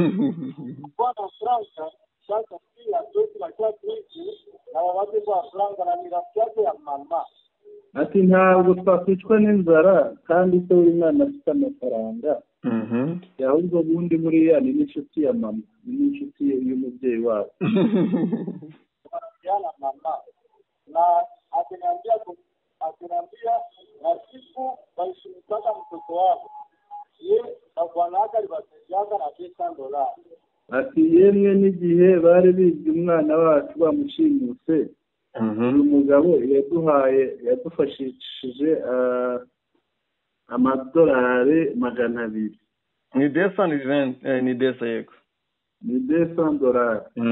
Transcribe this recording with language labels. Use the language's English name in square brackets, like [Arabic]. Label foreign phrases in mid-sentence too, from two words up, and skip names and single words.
[Rundi] Ati ntabwo twakwicwa n'inzara kandi se uri mwana afite amafaranga. Ahubwo bundi buriya ni n'inshuti ya mama, ni n'inshuti y'umubyeyi wabo. [Swahili] Akiniambia na siku walishimikana mtoto wao ye bwana alibasaidiana na $500. [Rundi] ati yemwe n'igihe bari bizwe umwana wacu bamushimuse uyu mugabo yadufashishije amadolari 200. Ni desa ni desa yego. Ni $200.